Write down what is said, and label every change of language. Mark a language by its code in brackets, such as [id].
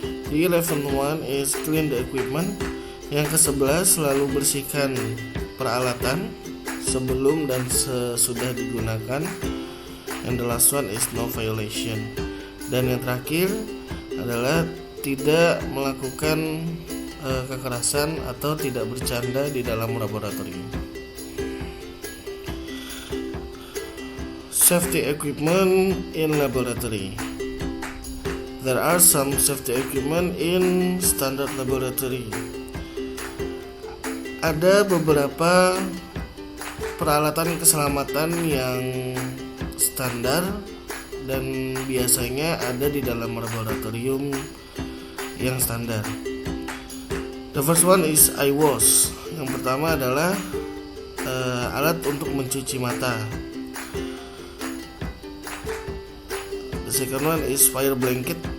[id] The 11th one is clean the equipment. Yang ke-11, selalu bersihkan peralatan sebelum dan sesudah digunakan. [en] And the last one is no violation. [id] Dan yang terakhir adalah tidak melakukan kekerasan atau tidak bercanda di dalam laboratorium. [en] Safety equipment in laboratory. There are some safety equipment in standard laboratory. [id] Ada beberapa peralatan keselamatan yang standar dan biasanya ada di dalam laboratorium yang standar. [en] The first one is eye wash. [id] Yang pertama adalah alat untuk mencuci mata. [en] The second one is fire blanket.